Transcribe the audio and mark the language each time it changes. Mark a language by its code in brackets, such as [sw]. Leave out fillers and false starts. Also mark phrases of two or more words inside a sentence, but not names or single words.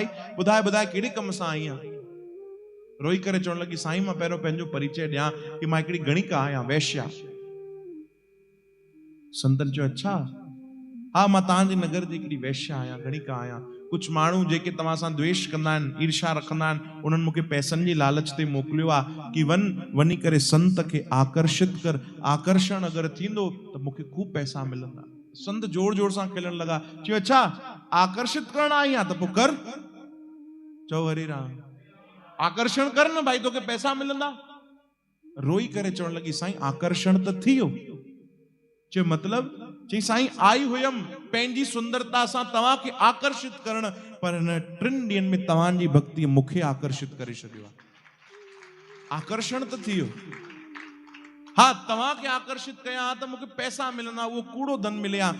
[sd] ॿुधाए कहिड़े कम सां आई आहीं? रोई करे चवण लगी, साईं मां पहिरों पंहिंजो परिचय ॾियां कि मां हिकिड़ी गणिका आहियां, वैश्या। संतन चयो अच्छा, हा मां तव्हांजे नगर जी हिकिड़ी वैश्या आहियां, गणिका आहियां। कुछ माण्हू जेके तव्हां सां द्वेष कंदा आहिनि, ईर्ष्या रखंदा आहिनि, उन्हनि मूंखे पैसनि जी लालच ते मोकिलियो आहे कि वञी करे संत खे आकर्षित कर, आकर्षण अगरि थींदो त मूंखे खूब पैसा मिलंदा। संत जोर जोर सां खिलण लगा, चयो अच्छा आकर्षित करण आई आहे त पोइ कर, चओ हरे राम, आकर्षण कर न भाई, तोखे पैसा मिलंदा। रोई करे चवण लगी, साईं आकर्षण त थी वियो। चयो मतलब? चई साईं आई हुयम पंहिंजी सुंदरता सां तव्हांखे आकर्षित करण, पर हिन 3 ॾींहंनि में तव्हांजी भक्ति मूंखे आकर्षित करे छॾियो आहे। आकर्षण त थी वियो, हाँ तव्हांखे आकर्षित कया त मूंखे पैसा मिलंदा, उहो कूड़ो धन मिले हा।